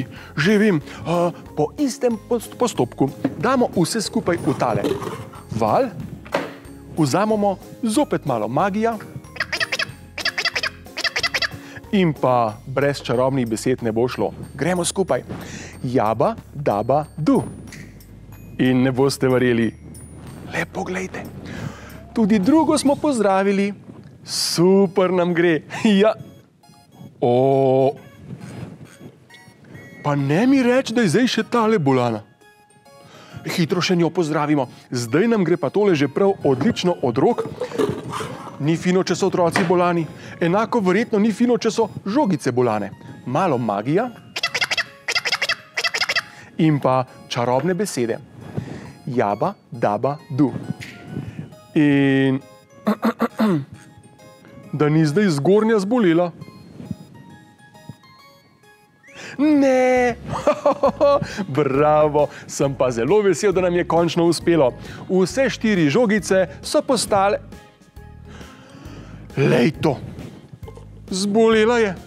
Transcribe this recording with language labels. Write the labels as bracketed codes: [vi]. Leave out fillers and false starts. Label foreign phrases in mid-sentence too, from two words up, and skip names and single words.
[sl] Že vem, po istem postopku damo vse skupaj v tale val, vzamemo zopet malo magija in pa brez čarobnih besed ne bo šlo. Gremo skupaj. Jaba, daba, du. In ne boste verjeli. Le poglejte. Tudi drugo smo pozdravili. Super nam gre. Ja. Pa ne mi reči, da je zdaj še tale bolana. Hitro še njo pozdravimo. Zdaj nam gre pa tole že prav odlično od rok. Ni fino, če so otroci bolani. Enako verjetno ni fino, če so žogice bolane. Malo magija in pa čarobne besede. Jaba, daba, du. In da ni zdaj zgornja zbolela. Ne, bravo, sem pa zelo vesel, da nam je končno uspelo. Vse 4 žogice so postale... Lej to, zbolela je.